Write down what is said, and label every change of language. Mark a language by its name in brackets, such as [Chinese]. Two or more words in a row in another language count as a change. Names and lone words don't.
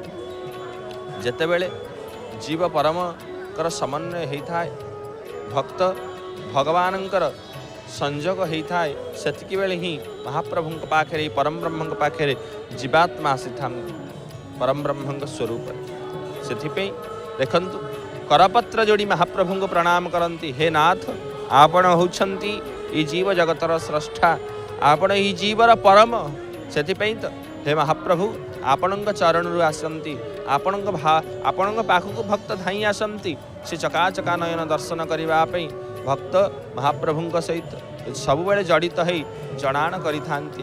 [Odia] ଯେତେବେଳେ ଜୀବ ପରମଙ୍କର ସମନ୍ୱୟ ହେଇଥାଏ ଭକ୍ତ ଭଗବାନଙ୍କର ସଂଯୋଗ ହେଇଥାଏ ସେତିକି ବେଳେ ହିଁ ମହାପ୍ରଭୁଙ୍କ ପାଖରେ ପରମ ବ୍ରହ୍ମଙ୍କ ପାଖରେ ଜୀବାତ୍ମା ଆସିଥାନ୍ତି ପରମ ବ୍ରହ୍ମଙ୍କ ସ୍ୱରୂପରେ। ସେଥିପାଇଁ ଦେଖନ୍ତୁ କରପତ୍ର ଯୋଡ଼ି ମହାପ୍ରଭୁଙ୍କୁ ପ୍ରଣାମ କରନ୍ତି। ହେ ନାଥ ଆପଣ ହେଉଛନ୍ତି ଏଇ ଜୀବ ଜଗତର ସ୍ରଷ୍ଟା ଆପଣ ଏହି ଜୀବର ପରମ। ସେଥିପାଇଁ ତ ହେ ମହାପ୍ରଭୁ ଆପଣଙ୍କ ଚରଣରୁ ଆସନ୍ତି ଆପଣଙ୍କ ପାଖକୁ ଭକ୍ତ ଧାଇଁ ଆସନ୍ତି ସେ ଚକାଚକା ନୟନ ଦର୍ଶନ କରିବା ପାଇଁ। ଭକ୍ତ ମହାପ୍ରଭୁଙ୍କ ସହିତ ସବୁବେଳେ ଜଡ଼ିତ ହୋଇ ଜଣାଣ କରିଥାନ୍ତି।